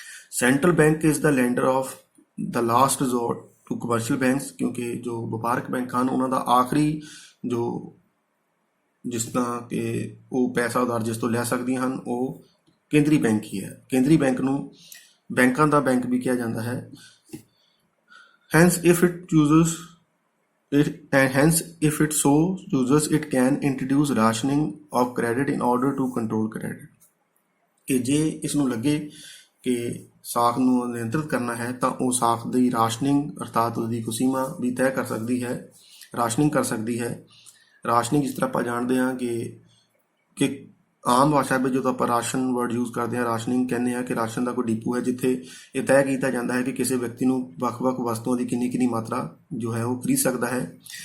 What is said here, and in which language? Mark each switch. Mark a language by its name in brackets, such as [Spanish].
[English] central bank is the lender of the last resort to commercial banks, [Punjabi] ਕਿਉਂਕਿ ਜੋ ਵਪਾਰਕ bank ਹਨ ਉਹਨਾਂ ਦਾ ਆਖਰੀ ਜੋ ਜਿਸ ਤਰ੍ਹਾਂ ਕਿ ਉਹ ਪੈਸਾ ਉਧਾਰ ਜਿਸ ਤੋਂ ਲੈ ਸਕਦੀਆਂ ਹਨ ਉਹ ਕੇਂਦਰੀ ਬੈਂਕ ਹੀ ਹੈ। ਕੇਂਦਰੀ ਬੈਂਕ ਨੂੰ ਬੈਂਕਾਂ ਦਾ ਬੈਂਕ ਵੀ ਕਿਹਾ ਜਾਂਦਾ ਹੈ। [English] Hence, if it chooses if it so chooses, it can introduce rationing of credit in order to control credit। [Punjabi] ਕਿ ਜੇ ਇਸ ਨੂੰ ਲੱਗੇ ਕਿ ਸਾਖ ਨੂੰ ਨਿਯੰਤਰਿਤ ਕਰਨਾ ਹੈ ਤਾਂ ਉਹ ਸਾਖ ਦੀ ਰਾਸ਼ਨਿੰਗ ਅਰਥਾਤ ਉਹਦੀ ਕੋਈ ਸੀਮਾ ਵੀ ਤੈਅ ਕਰ ਸਕਦੀ ਹੈ, ਰਾਸ਼ਨਿੰਗ ਕਰ ਸਕਦੀ ਹੈ। ਰਾਸ਼ਨਿੰਗ ਜਿਸ ਤਰ੍ਹਾਂ ਆਪਾਂ ਜਾਣਦੇ ਹਾਂ ਕਿ ਆਮ ਭਾਸ਼ਾ ਵਿੱਚ ਜਦੋਂ ਆਪਾਂ ਰਾਸ਼ਨ [English] word use [Punjabi] ਕਰਦੇ ਹਾਂ, ਰਾਸ਼ਨਿੰਗ ਕਹਿੰਦੇ ਹਾਂ ਕਿ ਰਾਸ਼ਨ ਦਾ ਕੋਈ ਡਿਪੂ ਹੈ ਜਿੱਥੇ ਇਹ ਤੈਅ ਕੀਤਾ ਜਾਂਦਾ ਹੈ ਕਿ ਕਿਸੇ ਵਿਅਕਤੀ ਨੂੰ ਵੱਖ-ਵੱਖ ਵਸਤੂਆਂ ਦੀ ਕਿੰਨੀ ਮਾਤਰਾ ਜੋ ਹੈ ਉਹ ਖਰੀਦ ਸਕਦਾ ਹੈ।